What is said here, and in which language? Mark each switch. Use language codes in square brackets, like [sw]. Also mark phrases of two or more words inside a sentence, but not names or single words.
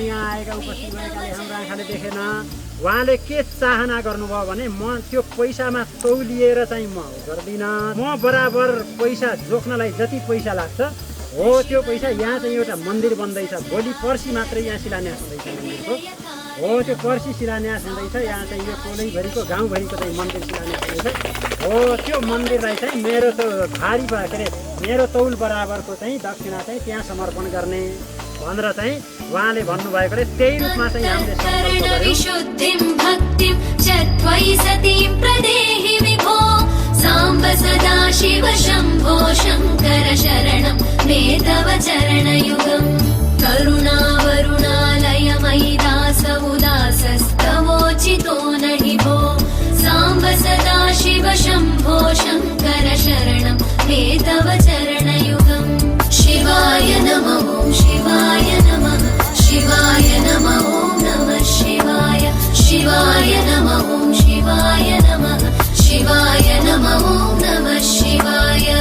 [ne] यहाँ आएका उपस्थित भएकाले हाम्रो आँखाले देखेन। उहाँले के चाहना गर्नुभयो भने म त्यो पैसामा तौलिएर चाहिँ म गर्दिनँ, म बराबर पैसा जोख्नलाई जति पैसा लाग्छ हो त्यो पैसा यहाँ चाहिँ एउटा मन्दिर बन्दैछ, भोलि पर्सि मात्रै यहाँ शिलान्यास हुँदैछ मन्दिरको हो। त्यो पर्सि शिलान्यास हुँदैछ, यहाँ चाहिँ यो टोलैभरिको गाउँभरिको चाहिँ मन्दिर शिलान्यास हुँदैछ हो। त्यो मन्दिरलाई चाहिँ मेरो त भारी के अरे मेरो तौल बराबरको चाहिँ दक्षिणा चाहिँ त्यहाँ समर्पण गर्ने भनेर चाहिँ उहाँले भन्नुभएकोले त्यही रूपमा चाहिँ हामीले [sa] साम्ब सदाशिव शम्भो शङ्कर शरणं मे तव चरणयुगम् करुणावरुणालय मयि दास उदासस्तवोचितो नहि भो साम्ब सदाशिव शम्भो शङ्कर शरणं मे तव चरणयुगम् शिवाय नमः शिवाय नमः शिवाय नमः नमः शिवाय शिवाय नमः शिवाय नमः शिवाय नमः नमः शिवाय